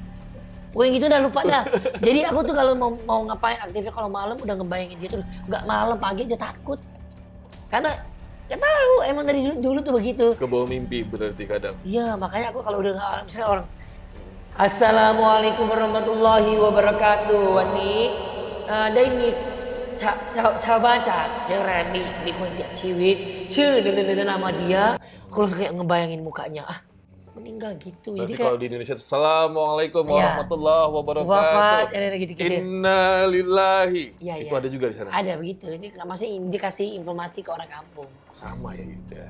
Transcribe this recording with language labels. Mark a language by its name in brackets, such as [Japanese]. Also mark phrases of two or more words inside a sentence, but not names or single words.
[Indonesian] Pokoknya gitu dah, lupa dah. Jadi aku tuh kalau mau ngapain aktifnya kalau malam udah ngebayangin dia terus. Enggak malam, pagi aja takut. Karena enggak tahu, emang dari dulu tuh begitu. Kebawa mimpi berarti kadang. Iya, makanya aku kalau udah misalnya orang [Arabic] السلام عليكم ورحمة الله وبركاته. [Thai] วันนี้ได้มีชาวบ้านจากเจอแรมมีคนเสียชีวิตชื่อ [Indonesian] dan nama dia. Kalau kayak ngebayangin mukanya, meninggal gitu. Berarti Jadi kayak kalau di Indonesia Assalamualaikum Iya. [Arabic] ورحمة الله وبركاته. [Indonesian] wafat gitu-gitu. Innalillahi. Iya, Itu iya. ada juga di sana. Ada begitu. Jadi masih dikasih informasi ke orang kampung. Sama ya gitu ya.